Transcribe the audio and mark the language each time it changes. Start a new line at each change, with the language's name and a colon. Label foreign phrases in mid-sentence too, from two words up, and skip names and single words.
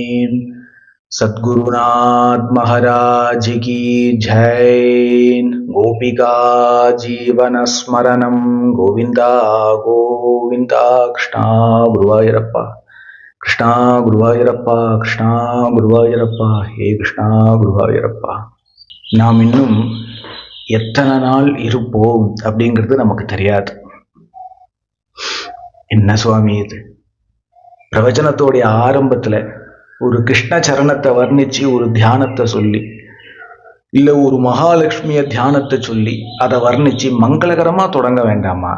Hindi: सद्गुरुनाथ महाराज की जय।
Sanskrit: गोपिका जीवन स्मरणं गोविंदा गोविंदा। कृष्णा गुरुवायूरप्पा कृष्णा गुरुवायूरप्पा कृष्णा गुरुवायूरप्पा हे कृष्णा गुरुवायूरप्पா.
Tamil: நாம் இன்னும் எத்தனை நாள் இருப்போம் அப்படிங்கிறது நமக்கு தெரியாது. என்ன சுவாமி இது? பிரவச்சனத்தோடைய ஆரம்பத்துல ஒரு கிருஷ்ண சரணத்தை வர்ணிச்சு ஒரு தியானத்தை சொல்லி, இல்ல ஒரு மகாலட்சுமிய தியானத்தை சொல்லி அதை வர்ணிச்சு மங்களகரமா தொடங்க வேண்டாமா?